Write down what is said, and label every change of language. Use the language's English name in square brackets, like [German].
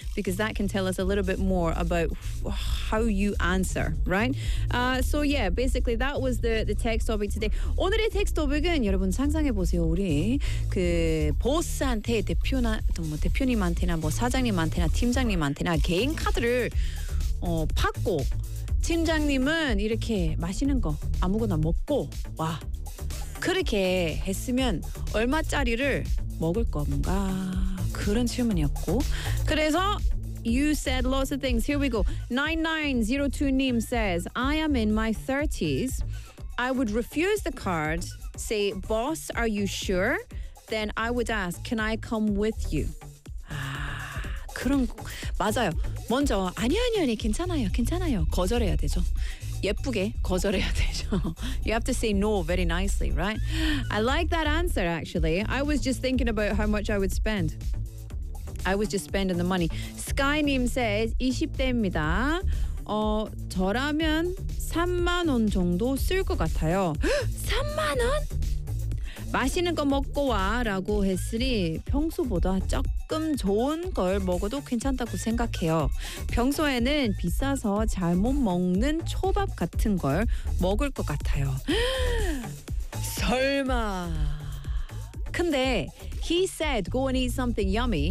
[English] Because that can tell us a little bit more about how you answer, right? So yeah, basically that was the text topic today. [Korean] 오늘의 text topic은 여러분 상상해 보세요. 우리 그 보스한테 대표나 뭐 대표님한테나 뭐 사장님한테나 팀장님한테나 개인 카드를 받고 팀장님은 이렇게 맛있는 거 아무거나 먹고 와 그렇게 했으면 얼마짜리를 먹을 건가? 그런 질문이었고 그래서 [English] you said lots of things. Here we go. 9902님 says I am in my 30s. I would refuse the card, say boss, are you sure? Then I would ask, can I come with you? [Korean] 아, 그런 맞아요. 먼저 아니 아니 아니 괜찮아요. 괜찮아요. 거절해야 되죠. 예쁘게 거절해야 되죠. [English] You have to say no very nicely, right? I like that answer actually. I was just thinking about how much I would spend. I was just spending the money. Sky님 says [Korean] 20대입니다. 저라면 3만 원 정도 쓸 것 같아요. 3만 원? 맛있는 거 먹고 와라고 했으니 평소보다 조금 좋은 걸 먹어도 괜찮다고 생각해요. 평소에는 비싸서 잘 못 먹는 초밥 같은 걸 먹을 것 같아요. 설마. 근데 [English] he said go and eat something yummy.